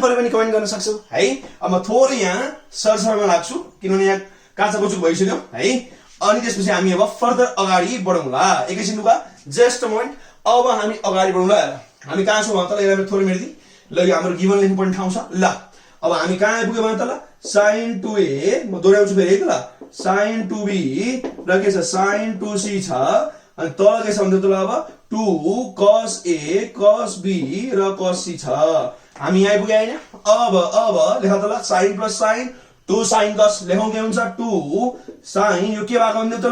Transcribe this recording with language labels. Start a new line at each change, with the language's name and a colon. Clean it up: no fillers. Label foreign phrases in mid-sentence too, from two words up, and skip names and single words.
Nepali: परे पनि कमेन्ट गर्न सक्छौ है अब म थोरै यहाँ सरसरमा लाग्छु किनभने यहाँ काचा कुचुक भइसक्यो है अनि त्यसपछि हामी अब फर्दर अगाडि बढौँला एकैछिन लुगा
English: just a moment
Nepali: अब हामी अगाडि बढौँला हामी कहाँ छौं त यसलाई थोरै मेर्दी ल यो हाम्रो गिभन लेख्नुपर्ने ठाउँ छ ल अब हामी कहाँ आइपुग्यौ भने त ल sin 2a म दोहोर्याउँछु फेरि है त ल sin 2b र के छ sin 2c छ अनि तल के छ भन्दा त ल अब 2 cos a cos b र cos c छ हामी यहाँ आइपुगे हैन अब लेख त ल sin + sin 2 sin cos लेखौं के हुन्छ 2 sin यो के भएको भन्दा त